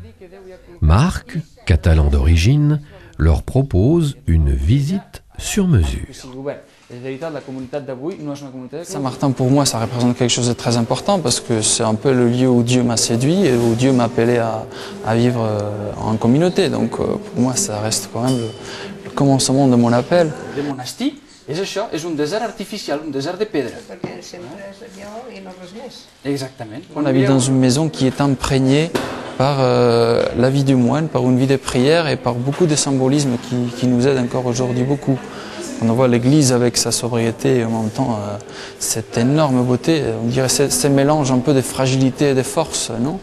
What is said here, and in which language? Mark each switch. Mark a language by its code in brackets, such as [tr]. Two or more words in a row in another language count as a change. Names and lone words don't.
[fr] Marc, catalan d'origine, leur propose une visite sur mesure. Saint-Martin, pour moi, ça représente quelque chose de très important parce que c'est un peu le lieu où Dieu m'a séduit et où Dieu m'a appelé à vivre en communauté. Donc pour moi, ça reste quand même le commencement de mon appel. [ca] Le monastir és això, és un desert artificial, un desert de pedra. [fr] Exactement. On habite dans une maison qui est imprégnée par la vie du moine, par une vie de prière et par beaucoup de symbolisme qui nous aide encore aujourd'hui beaucoup. On voit l'église avec sa sobriété et en même temps cette énorme beauté, on dirait ce mélange un peu de fragilité et de force, non?